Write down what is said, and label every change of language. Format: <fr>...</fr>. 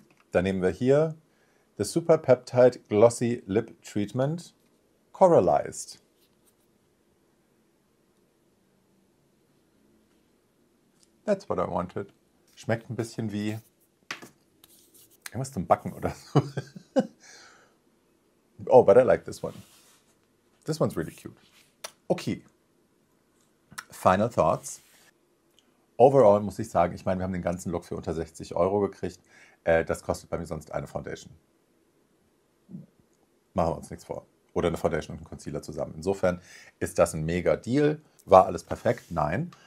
<de>Dann nehmen wir hier das Super Peptide Glossy Lip Treatment Coralized.</de> <en>That's what I wanted.</en> <de>Schmeckt ein bisschen wie irgendwas zum Backen oder so.</de> <en>Oh, but I like this one. This one's really cute. Okay, Final Thoughts.</en> <de>Overall muss ich sagen, ich meine, wir haben den ganzen Look für unter 60 € gekriegt. Das kostet bei mir sonst eine Foundation. Machen wir uns nichts vor. Oder eine Foundation und einen Concealer zusammen. Insofern ist das ein mega Deal. War alles perfekt? Nein.</de>